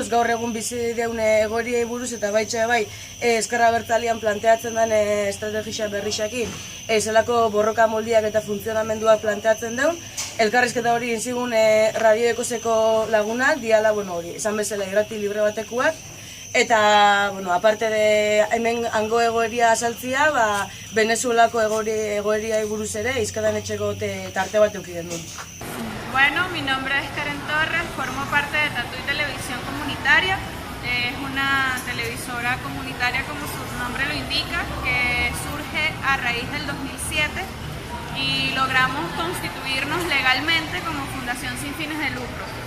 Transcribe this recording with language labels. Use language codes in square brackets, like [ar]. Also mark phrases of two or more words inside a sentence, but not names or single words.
[eu] gaur egun bizi deun egoeriai buruz, eta baitxe Ezkerra Abertzalean planteatzen den estrategia berrixakin, zelako borroka moldiak eta funtzionamenduak planteatzen deun, elkarrizketa hori inzigun Radio Ekoseko lagunak, diala hori, esan bezala irrati libre batekuak, eta, [es] aparte de [eu] hemen hango egoeria asaltzia, Venezuelako egoeriai buruz ere, izkadan etxeko tarte bat eukiden duen. [es] Mi nombre es Karen Torres, formo parte de Tatuí Televisión Comunitaria. Es una televisora comunitaria, como su nombre lo indica, que surge a raíz del 2007 y logramos constituirnos legalmente como fundación sin fines de lucro.